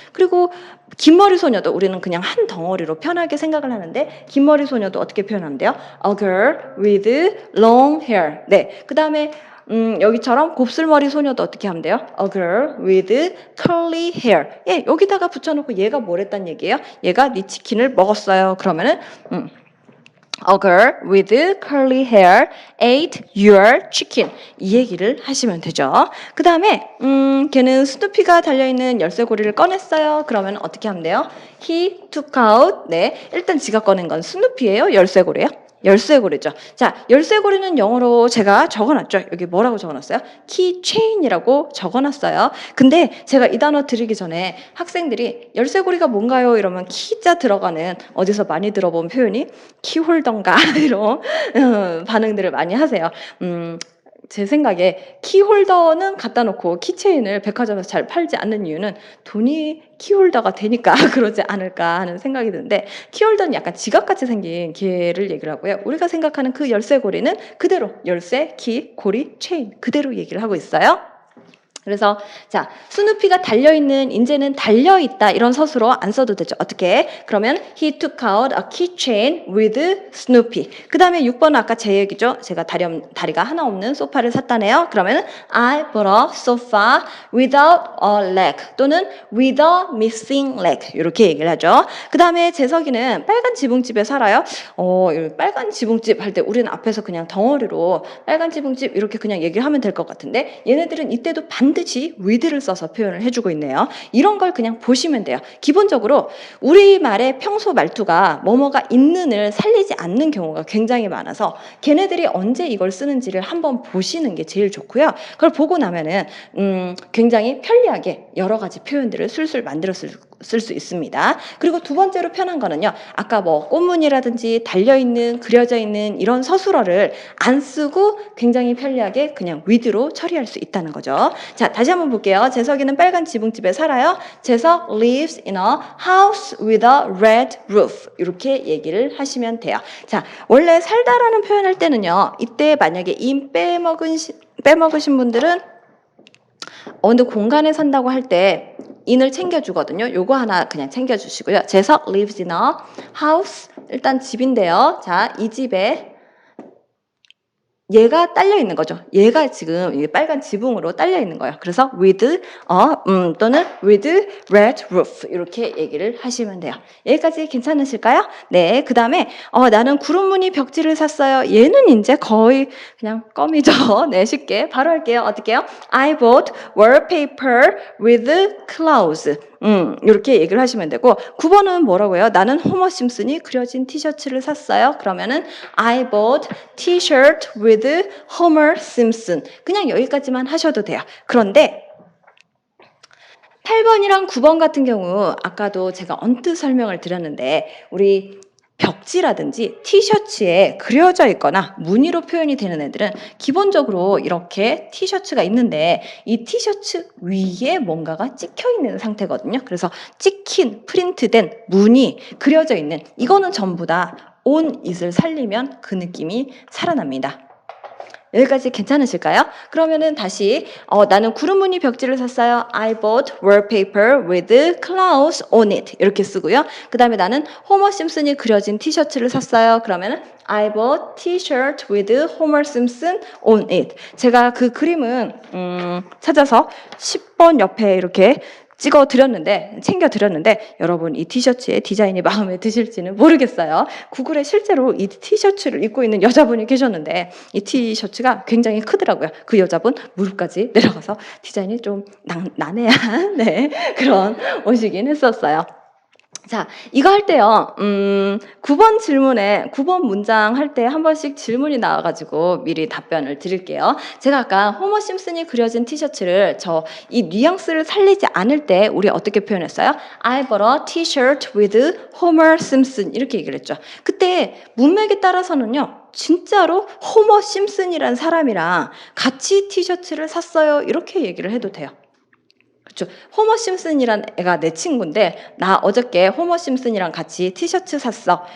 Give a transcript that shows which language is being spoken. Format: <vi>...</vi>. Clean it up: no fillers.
<ko>그리고 긴 머리 소녀도 우리는 그냥 한 덩어리로 편하게 생각을 하는데 긴 머리 소녀도 어떻게 표현하는데요?</ko> <en>A girl with long hair.</en> <ko>네, 그 다음에 여기처럼 곱슬머리 소녀도 어떻게 하면 돼요?</ko> <en>A girl with curly hair.</en> <ko>예, 여기다가 붙여놓고 얘가 뭘 했단 얘기예요? 얘가 네 치킨을 먹었어요. 그러면은</ko> <en>A girl with curly hair ate your chicken.</en> <ko>이 얘기를 하시면 되죠. 그 다음에 걔는 스누피가 달려있는 열쇠고리를 꺼냈어요. 그러면 어떻게 하면 돼요?</ko> <en>He took out.</en> <ko>네, 일단 지가 꺼낸 건 스누피예요? 열쇠고리예요? 열쇠고리죠. 자, 열쇠고리는 영어로 제가 적어놨죠. 여기 뭐라고 적어놨어요? 키체인이라고 적어놨어요. 근데 제가 이 단어 드리기 전에 학생들이 열쇠고리가 뭔가요? 이러면 키자 들어가는 어디서 많이 들어본 표현이 키홀더인가 이런 반응들을 많이 하세요. 제 생각에 키홀더는 갖다 놓고 키체인을 백화점에서 잘 팔지 않는 이유는 돈이 키홀더가 되니까 그러지 않을까 하는 생각이 드는데 키홀더는 약간 지갑같이 생긴 개를 얘기를 하고요. 우리가 생각하는 그 열쇠고리는 그대로 열쇠, 키, 고리, 체인 그대로 얘기를 하고 있어요. 그래서 자, 스누피가 달려있는 인제는 달려있다 이런 서술어 안 써도 되죠. 어떻게? 그러면</ko> <en>he took out a keychain with Snoopy.</en> <ko>그 다음에 6번은 아까 제 얘기죠. 제가 다리가 하나 없는 소파를 샀다네요. 그러면</ko> <en>I bought a sofa without a leg</en> <ko>또는</ko> <en>with a missing leg</en> <ko>이렇게 얘기를 하죠. 그 다음에 재석이는 빨간 지붕집에 살아요. 빨간 지붕집 할 때 우리는 앞에서 그냥 덩어리로 빨간 지붕집 이렇게 그냥 얘기를 하면 될 것 같은데 얘네들은 이때도 반드시 with를 써서 표현을 해주고 있네요. 이런 걸 그냥 보시면 돼요. 기본적으로 우리말의 평소 말투가 뭐뭐가 있는을 살리지 않는 경우가 굉장히 많아서 걔네들이 언제 이걸 쓰는지를 한번 보시는 게 제일 좋고요. 그걸 보고 나면은 굉장히 편리하게 여러 가지 표현들을 술술 만들어 쓸 수 있습니다. 그리고 두 번째로 편한 거는요. 아까 뭐 꽃무늬라든지 달려있는 그려져 있는 이런 서술어를 안 쓰고 굉장히 편리하게 그냥 with로 처리할 수 있다는 거죠. 자, 다시 한번 볼게요. 재석이는 빨간 지붕집에 살아요.</ko> <en>재석 lives in a house with a red roof.</en> <ko>이렇게 얘기를 하시면 돼요. 자, 원래 살다라는 표현할 때는요. 이때 만약에 in 빼먹으신 분들은 어느 공간에 산다고 할 때 in을 챙겨주거든요. 요거 하나 그냥 챙겨주시고요.</ko> <en>재석 lives in a house.</en> <ko>일단 집인데요. 자, 이 집에 얘가 딸려 있는 거죠. 얘가 지금 빨간 지붕으로 딸려 있는 거예요. 그래서 with 또는</ko> <en>with red roof</en> <ko>이렇게 얘기를 하시면 돼요. 여기까지 괜찮으실까요? 네. 그 다음에 나는 구름무늬 벽지를 샀어요. 얘는 이제 거의 그냥 껌이죠. 네, 쉽게 바로 할게요. 어떻게 해요?</ko> <en>I bought wallpaper with clouds.</en> <ko>이렇게 얘기를 하시면 되고 9번은 뭐라고요? 나는 호머 심슨이 그려진 티셔츠를 샀어요. 그러면은</ko> <en>I bought t-shirt with Homer Simpson.</en> <ko>그냥 여기까지만 하셔도 돼요. 그런데 8번이랑 9번 같은 경우 아까도 제가 언뜻 설명을 드렸는데 우리 벽지라든지 티셔츠에 그려져 있거나 무늬로 표현이 되는 애들은 기본적으로 이렇게 티셔츠가 있는데 이 티셔츠 위에 뭔가가 찍혀 있는 상태거든요. 그래서 찍힌, 프린트된 무늬, 그려져 있는 이거는 전부 다 on it을 살리면 그 느낌이 살아납니다. 여기까지 괜찮으실까요? 그러면은 다시 나는 구름무늬 벽지를 샀어요.</ko> <en>I bought wallpaper with clouds on it.</en> <ko>이렇게 쓰고요. 그 다음에 나는 호머 심슨이 그려진 티셔츠를 샀어요. 그러면은</ko> <en>I bought t-shirt with Homer Simpson on it.</en> <ko>제가 그 그림은 찾아서 10번 옆에 이렇게 챙겨드렸는데 여러분 이 티셔츠의 디자인이 마음에 드실지는 모르겠어요. 구글에 실제로 이 티셔츠를 입고 있는 여자분이 계셨는데 이 티셔츠가 굉장히 크더라고요. 그 여자분 무릎까지 내려가서 디자인이 좀 난해한 네, 그런 옷이긴 했었어요. 자, 이거 할 때요, 9번 질문에, 9번 문장 할 때 한 번씩 질문이 나와가지고 미리 답변을 드릴게요. 제가 아까 호머 심슨이 그려진 티셔츠를 이 뉘앙스를 살리지 않을 때 우리 어떻게 표현했어요?</ko> <en>I bought a t-shirt with Homer Simpson.</en> <ko>이렇게 얘기를 했죠. 그때 문맥에 따라서는요, 진짜로 호머 심슨이란 사람이랑 같이 티셔츠를 샀어요. 이렇게 얘기를 해도 돼요. 그쵸. 호머 심슨이란 애가 내 친구인데 나 어저께 호머 심슨이랑 같이 티셔츠 샀어.</ko>